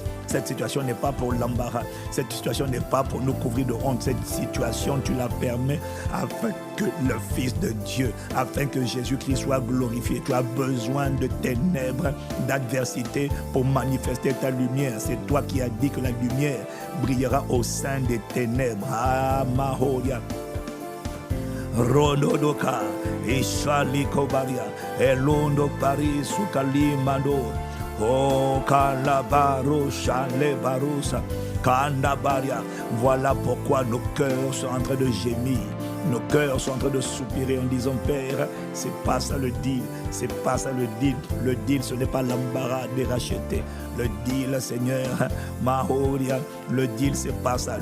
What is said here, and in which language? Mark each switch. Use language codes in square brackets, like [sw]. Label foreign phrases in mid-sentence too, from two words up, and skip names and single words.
[fr] Cette situation n'est pas pour l'embarras. Cette situation n'est pas pour nous couvrir de honte. Cette situation, tu la permets afin que le Fils de Dieu, afin que Jésus-Christ soit glorifié. Tu as besoin de ténèbres, d'adversité pour manifester ta lumière. C'est toi qui as dit que la lumière brillera au sein des ténèbres. Ah, Mahoria. Rododoka, Ishalikobaria, Elondo Paris, Sukalimando, Oh Kalabaro, Chalebarusa, Kandabaria. Voilà pourquoi nos cœurs sont en train de gémir. Nos cœurs sont en train de soupirer en disant, Père, c'est pas ça le deal, c'est pas ça le deal. Le deal, ce n'est pas l'embarras de racheter. Le deal, Seigneur, Mahoria, le deal, c'est pas ça.